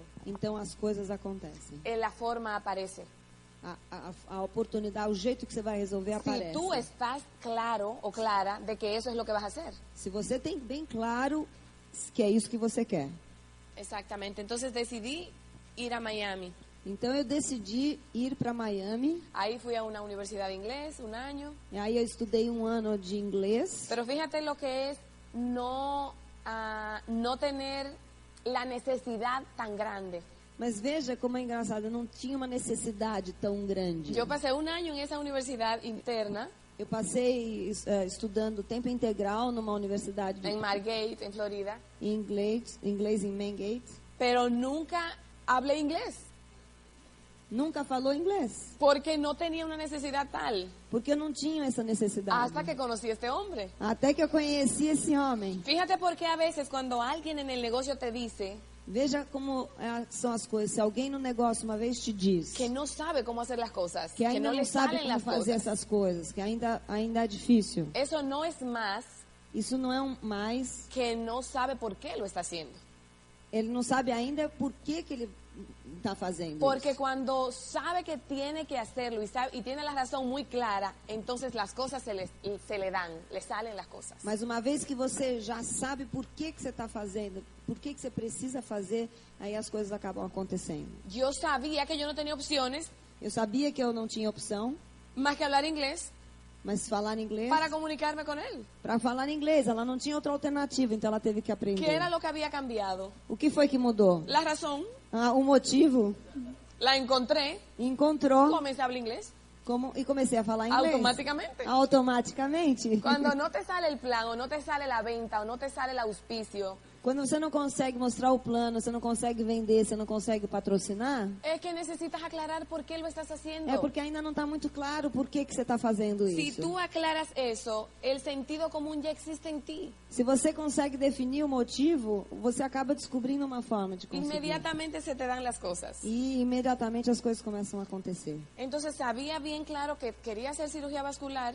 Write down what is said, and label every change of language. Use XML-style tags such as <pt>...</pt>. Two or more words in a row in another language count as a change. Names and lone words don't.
<pt>então as coisas acontecem.</pt> <es>La forma aparece.</es> <pt>A oportunidade, o jeito que você vai resolver</pt> <es>Si</es> <pt>aparece.</pt> <es>tú estás claro o clara de que eso es lo que vas a hacer.</es> <pt>Se você tem bem claro que é isso que você quer.</pt> <es>Exactamente. Entonces decidí ir a Miami.</es> <pt>Então eu decidi ir para Miami.</pt> <es>Ahí fui a una universidad de inglés un año.</es> <pt>E aí eu estudei um ano de inglês.</pt> <es>Pero fíjate lo que es no tener la necesidad tan grande.</es> <pt>Mas veja como é engraçado, eu não tinha uma necessidade tão grande.</pt> <es>Yo pasé un año en esa universidad interna,</es> <pt>Eu passei estudando tempo integral numa universidade</pt> <es>en Margate, en Florida,</es> <pt>em inglês em Mangate.</pt> <es>pero nunca hablé inglés,</es> <pt>Nunca falou inglês,</pt> <es>porque no tenía una necesidad tal,</es> <pt>porque eu não tinha essa necessidade.</pt> <es>hasta que conocí a este hombre.</es> <pt>Até que eu conheci esse homem.</pt> <es>Fíjate por qué a veces cuando alguien en el negocio te dice</es> <pt>Veja como são as coisas. Se alguém no negócio uma vez te diz</pt> <es>que no sabe cómo hacer las cosas,</es> <pt>que ainda</pt> <es>no</es> <pt>não</pt> <es>le</es> <pt>sabe</pt> <es>salen</es> <pt>como</pt> <es>las</es> <pt>fazer</pt> <es>cosas,</es> <pt>essas coisas, que ainda é difícil,</pt> <es>eso no es más</es> <pt>isso não é mais.</pt> <es>que no sabe por qué lo está haciendo.</es> <pt>Ele não sabe ainda por que ele está fazendo</pt> <es>Porque</es> <pt>isso.</pt> <es>cuando sabe que tiene que hacerlo y tiene la razón muy clara, entonces las cosas se le dan, le salen las cosas.</es> <pt>Mas uma vez que você já sabe por que você está fazendo, por que você precisa fazer, aí as coisas acabam acontecendo.</pt> <es>Yo sabía que yo no tenía opciones</es> <pt>Eu sabia que eu não tinha opção,</pt> <es>más que hablar inglés</es> <pt>mas falar inglês,</pt> <es>para comunicarme con él.</es> <pt>para falar inglês, ela não tinha outra alternativa, então ela teve que aprender.</pt> <es>¿Qué era lo que había cambiado?</es> <pt>O que foi que mudou?</pt> <es>La razón,</es> <pt>O motivo,</pt> <es>la encontré,</es> <pt>encontrou</pt> <es>comencé a hablar inglés</es> <pt>e comecei a falar inglês.</pt> <es>automáticamente.</es> <pt>Automaticamente.</pt> <es>Cuando no te sale el plan, o no te sale la venta, o no te sale el auspicio,</es> <pt>Quando você não consegue mostrar o plano, você não consegue vender, você não consegue patrocinar,</pt> <es>es que necesitas aclarar por qué lo estás haciendo.</es> <pt>é porque ainda não está muito claro por que você está fazendo</pt> <es>Si</es> <pt>isso.</pt> <es>tú aclaras eso, el sentido común ya existe en ti.</es> <pt>Se você consegue definir o motivo, você acaba descobrindo uma forma de conseguir.</pt> <es>Inmediatamente se te dan las cosas.</es> <pt>E imediatamente as coisas começam a acontecer.</pt> <es>Entonces sabía bien claro que quería hacer cirugía vascular.</es>